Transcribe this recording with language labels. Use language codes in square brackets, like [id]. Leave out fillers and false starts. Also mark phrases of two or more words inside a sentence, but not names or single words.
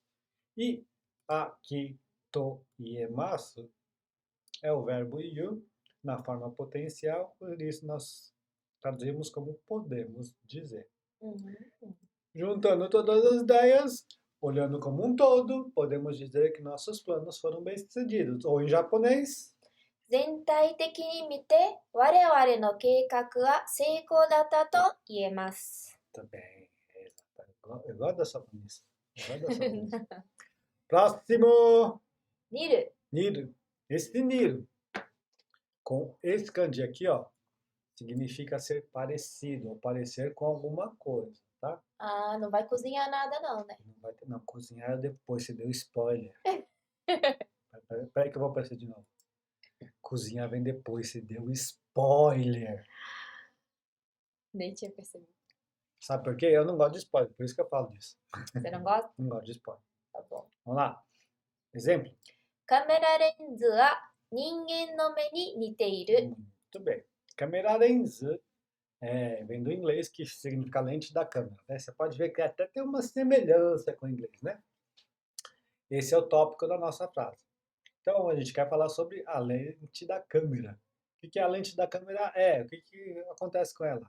[pt] E aqui [ja] と言えます [pt] é o verbo you na forma potencial, por isso nós traduzimos como podemos dizer. uhum. Juntando todas as ideias, olhando como um todo, podemos dizer que nossos planos foram bem-sucedidos. Ou em japonês, [ja] 全体的に見て我々の計画は成功だったと言えます。 [pt] também. Eu gosto dessa pronúncia. Eu gosto dessa pronúncia. Próximo! [ja] 見る、 [pt] Nido. Esse nido, com esse kanji aqui, ó, significa ser parecido ou parecer com alguma coisa, tá? Ah, não vai cozinhar nada não, né? Não vai ter, não, cozinhar depois, você deu spoiler. Peraí que eu vou aparecer de novo. Cozinhar vem depois, você deu spoiler. Nem tinha percebido. Sabe por quê? Eu não gosto de spoiler, por isso que eu falo disso. Você não gosta? Não gosto de spoiler. Tá bom. Vamos lá. Exemplo. [ja] カメラレンズは人間の目に似ている。 [pt] Muito bem. [en] Câmera lens [pt] vem do inglês, que significa lente da câmera. Né? Você pode ver que até tem uma semelhança com o inglês, né? Esse é o tópico da nossa frase. Então, a gente quer falar sobre a lente da câmera. O que a lente da câmera é? O que acontece com ela?